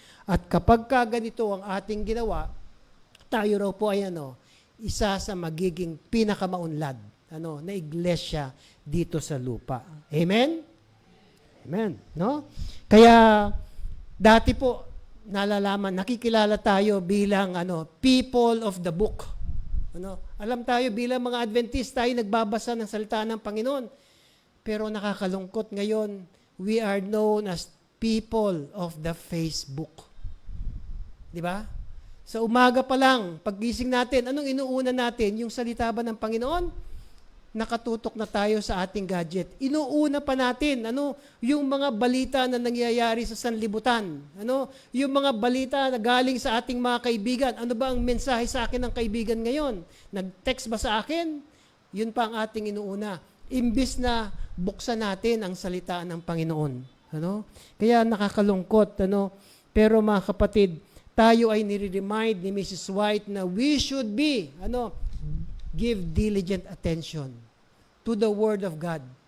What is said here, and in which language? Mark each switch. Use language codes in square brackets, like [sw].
[tl] At kapag ganito ang ating ginawa, tayo raw po ay isa sa magiging pinakamaunlad na iglesia dito sa lupa. Amen? Amen. Kaya dati po nalalaman, nakikilala tayo bilang [en] people of the book. [tl] Alam tayo bilang mga Adventist, tayo nagbabasa ng salita ng Panginoon. Pero nakakalungkot ngayon, [en] we are known as people of the Facebook. [tl] Di ba? Sa umaga pa lang, paggising natin, anong inuuna natin? Yung salita ba ng Panginoon? Nakatutok na tayo sa ating gadget. Inuuna pa natin, yung mga balita na nangyayari sa sanlibutan. Yung mga balita na galing sa ating mga kaibigan. Ano ba ang mensahe sa akin ng kaibigan ngayon? Nag-text ba sa akin? Yun pa ang ating inuuna. Imbis na buksan natin ang salita ng Panginoon. Kaya nakakalungkot. Pero mga kapatid, tayo ay nire-remind ni Mrs. [en] White na we should be, give diligent attention to the Word of God.